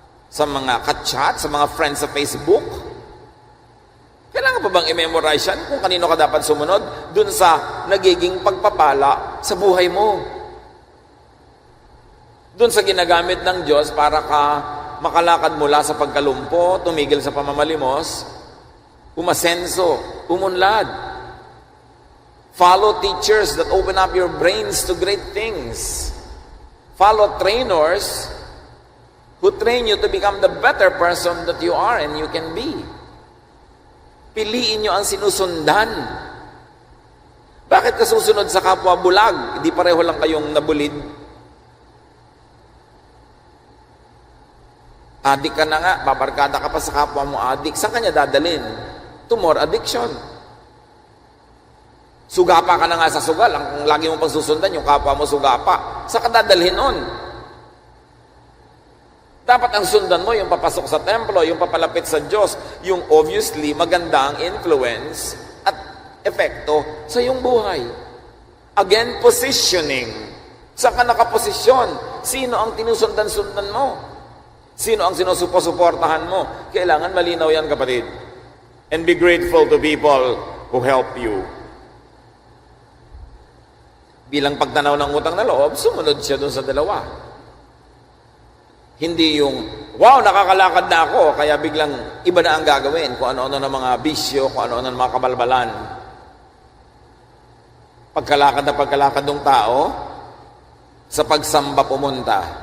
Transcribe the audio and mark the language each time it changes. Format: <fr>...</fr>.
<tl>Sa mga ka-chat? Sa mga friends sa Facebook? Kailangan pa bang i-memorize yan kung kanino ka dapat sumunod? Dun sa nagiging pagpapala sa buhay mo. Dun sa ginagamit ng Diyos para ka makalakad mula sa pagkalumpo, tumigil sa pamamalimos, umasenso, umunlad.</tl> <en>Follow teachers that open up your brains to great things. Follow trainers who train you to become the better person that you are and you can be.</en> <tl>Piliin nyo ang sinusundan. Bakit ka susunod sa kapwa bulag? Hindi pareho lang kayong nabulid. Adik ka na nga, babarkada ka pa sa kapwa mo adik. Saan kanya dadalhin?</tl> <en>To more addiction.</en> <tl>Sugapa ka na nga sa sugal. Ang lagi mong pagsusundan, yung kapwa mo sugapa. Saan ka dadalhin nun? Dapat ang sundan mo, yung papasok sa templo, yung papalapit sa Diyos, yung obviously magandang influence at epekto sa iyong buhay. Again, positioning. Saan ka nakaposisyon? Sino ang tinusundan-sundan mo? Sino ang sinusuportahan mo? Kailangan malinaw yan, kapatid.</tl> <en>And be grateful to people who help you.</en> <tl>Bilang pagtanaw ng utang na loob, sumunod siya doon sa dalawa. Hindi yung, wow, nakakalakad na ako, kaya biglang iba na ang gagawin, kung ano-ano ng mga bisyo, kung ano-ano ng mga kabalbalan. Pagkalakad ng tao, sa pagsamba pumunta.</tl>